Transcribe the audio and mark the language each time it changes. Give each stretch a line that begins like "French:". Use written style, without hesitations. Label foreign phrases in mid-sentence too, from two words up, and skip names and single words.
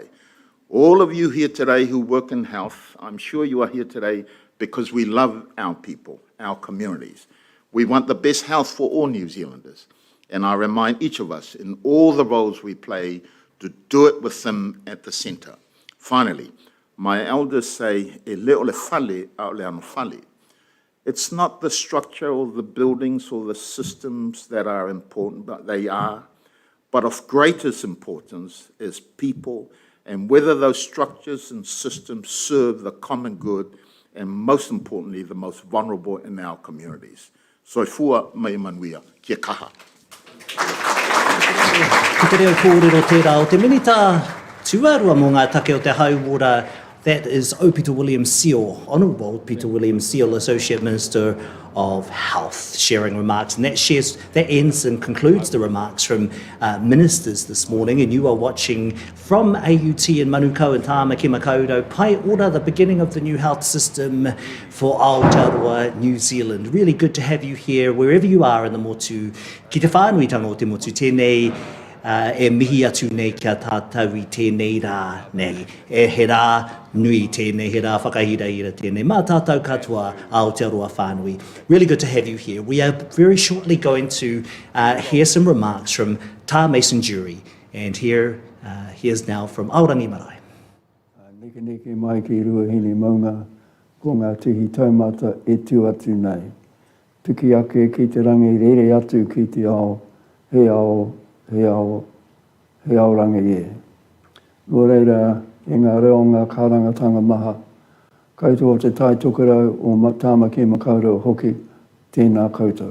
English: All of you here today who work in health, I'm sure you are here today because we love our people, our communities. We want the best health for all New Zealanders, and I remind each of us in all the roles we play to do it with them at the centre. Finally, my elders say,
Samoan: e leo le fale au le ano fale.
English: It's not the structure or the buildings or the systems that are important, but they are. But of greatest importance is people and whether those structures and systems serve the common good and, most importantly, the most vulnerable in our communities.
Samoan: Soifua mai manuia,
Māori: kia kaha. Ki te reo kōrero tērā o te minita tuarua mō ngā take o te hauora.
English: That is O. Peter William Seal, Honourable Peter William Seal, Associate Minister of Health, sharing remarks. And that ends and concludes the remarks from ministers this morning. And you are watching from AUT in Manukau and Tāmaki Makaurau, Pai Ora, the beginning of the new health system for Aotearoa, New Zealand. Really good to have you here, wherever you are in the motu.
Māori: Ki te whānuitanga o te motu, tēnei e mihi atu nei kia tātou I tēnei rā nei. E he rā nui tēnei, he rā whakahira ira tēnei. Mā tātou katoa Aotearoa whānui.
English: Really good to have you here. We are very shortly going to hear some remarks from Tā Mason Jury. And here's now from Aorangi Marae.
Māori: Neke mai ki ruahine maunga, ko ngā tihi taumata e tu atu nei. Tuki ake ki te rangi rere atu ki te ao, he ao he aorangi e. Nō reira, e ngā reo ngā kārangatanga maha, koutou te tai tukurau o tāmaki makaurau hoki, tēnā koutou.